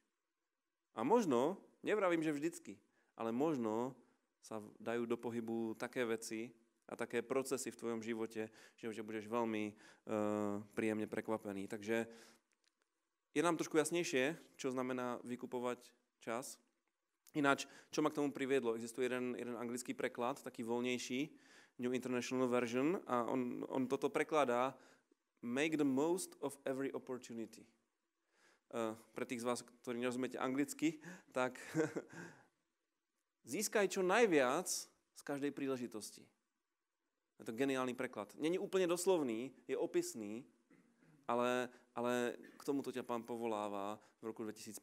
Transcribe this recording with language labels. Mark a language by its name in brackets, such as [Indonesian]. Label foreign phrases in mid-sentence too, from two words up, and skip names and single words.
[Slovak] A možno, nevravím, že vždycky, ale možno sa dajú do pohybu také veci a také procesy v tvojom živote, že budeš veľmi príjemne prekvapený. Takže je nám trošku jasnejšie, čo znamená vykupovať čas. Ináč, čo ma k tomu priviedlo? Existuje jeden anglický preklad, taký voľnejší, [English] New International Version, [Slovak] a on toto prekladá [English] make the most of every opportunity. [Slovak] Pre tých z vás, ktorí nerozumiete anglicky, tak získaj čo najviac z každej príležitosti. Je to geniálny preklad. Není úplne doslovný, je opisný, ale k tomuto ťa Pán povoláva v roku 2015.